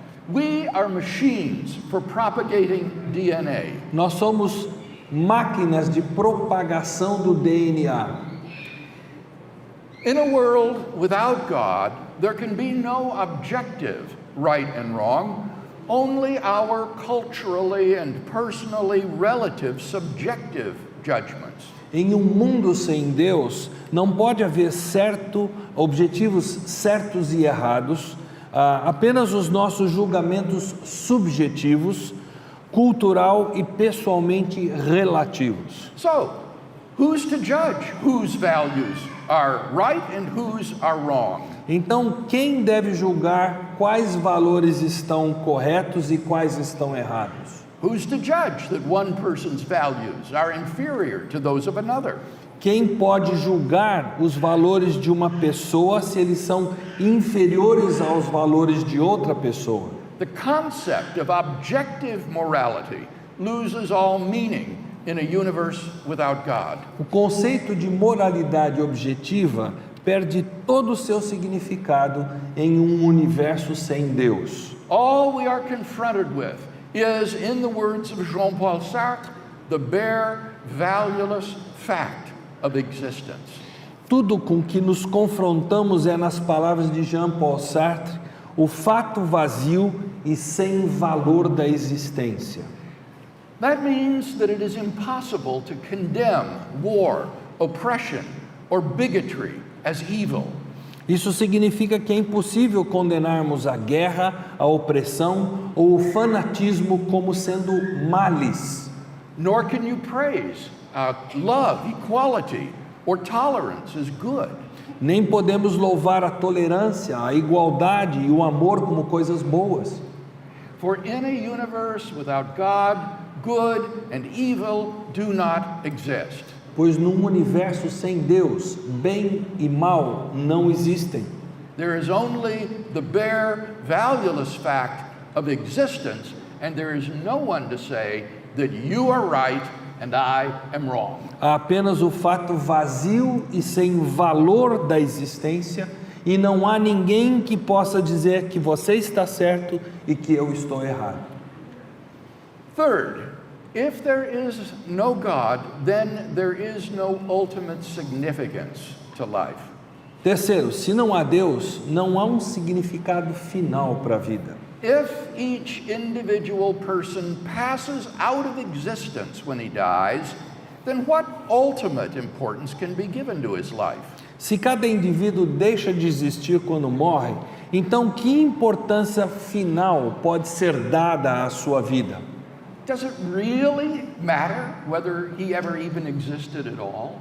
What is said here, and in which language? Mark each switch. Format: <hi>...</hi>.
<en>We are machines for propagating DNA.</en> <pt>Nós somos máquinas de propagação do DNA.</pt> <en>In a world without God, there can be no objective right and wrong, only our culturally and personally relative subjective judgments.</en> <pt>Em um mundo sem Deus, não pode haver objetivos certos e errados, apenas os nossos julgamentos subjetivos, cultural e pessoalmente relativos.</pt> <en>So, who's to judge whose values are right and whose are wrong?</en> <pt>Então, quem deve julgar quais valores estão corretos e quais estão errados?</pt> <en>Who's to judge that one person's values are inferior to those of another?</en> <pt>Quem pode julgar os valores de uma pessoa se eles são inferiores aos valores de outra pessoa?</pt> <en>The concept of objective morality loses all meaning in a universe without God.</en> <pt>O conceito de moralidade objetiva perde todo o seu significado em um universo sem Deus.</pt> <en>All we are confronted with is, in the words of Jean-Paul Sartre, the bare, valueless fact of existence.</en> <pt>Tudo com que nos confrontamos é, nas palavras de Jean-Paul Sartre, o fato vazio e sem valor da existência.</pt> <en>That means that it is impossible to condemn war, oppression, or bigotry as evil.</en> <pt>Isso significa que é impossível condenarmos a guerra, a opressão ou o fanatismo como sendo males.</pt> <en>Nor can you praise love, equality, or tolerance as good.</en> <pt>Nem podemos louvar a tolerância, a igualdade e o amor como coisas boas.</pt> <en>For in a universe without God, good and evil do not exist.</en> <pt>Pois num universo sem Deus, bem e mal não existem.</pt> <en>There is only the bare, valueless fact of existence, and there is no one to say that you are right and I am wrong.</en> <pt>Há apenas o fato vazio e sem valor da existência, e não há ninguém que possa dizer que você está certo e que eu estou errado.</pt> <en>Third, if there is no God, then there is no ultimate significance to life.</en> <pt>Terceiro, se não há Deus, não há um significado final para a vida.</pt> <en>If each individual person passes out of existence when he dies, then what ultimate importance can be given to his life?</en> <pt>Se cada indivíduo deixa de existir quando morre, então que importância final pode ser dada à sua vida?</pt> <en>Does it really matter whether he ever even existed at all?</en>